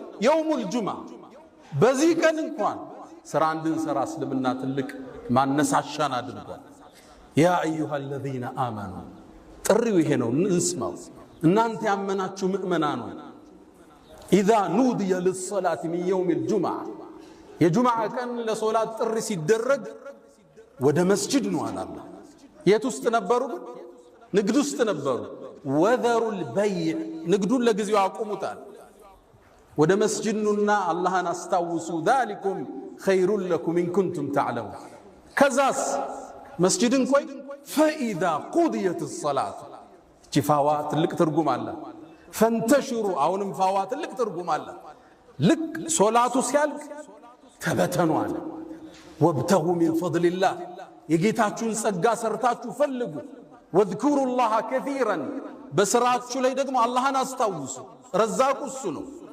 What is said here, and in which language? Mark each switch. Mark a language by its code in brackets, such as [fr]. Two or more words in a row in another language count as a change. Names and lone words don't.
[ar] يوم الجمعة [am] በዚህ ቀን እንኳን ስራ እንድንሰራ እስልምና ትልቅ ማነሳሻን አድርጓል። [ar] يا أيها الذين آمنوا [am] ጥሪው ይሄ ነው እንስማው። እናንተ ያመናችሁ ምእመናኑ [ar] إذا نودي للصلاة من يوم الجمعة [am] የጁምዓ ቀን ለሶላት ጥሪ ሲደረግ ወደ መስጂድ ነው አለ አላህ። የት ውስጥ ነበሩ? ንግድ ውስጥ ነበሩ። [ar] وذروا البيع [am] ንግዱን ለጊዜው አቁሙታል። ወደ መስጂድ ነውና አላህን አስታውሱ። ذلكم [ar] خير لكم إن كنتم تعلمون [am] ከዛስ መስጂድን ቆይ [ar] فإذا قضيت الصلاة [am] ፋዋ ትልቅ ትርጉም አለ። ፈንተሽሩ አሁንም ፋዋ ትልቅ ትርጉም አለ። ልክ ሶላቱ ሲያልቅ ተበተኑ አለ። [ar] وابتغوا من فضل الله [am] የጌታችሁን ጸጋ ሰርታችሁ ፈልጉ። [ar] واذكروا الله كثيرا [am] በስራችሁ ላይ ደግሞ አላህን አስታውሱ። ረዛቁ እሱ ነው።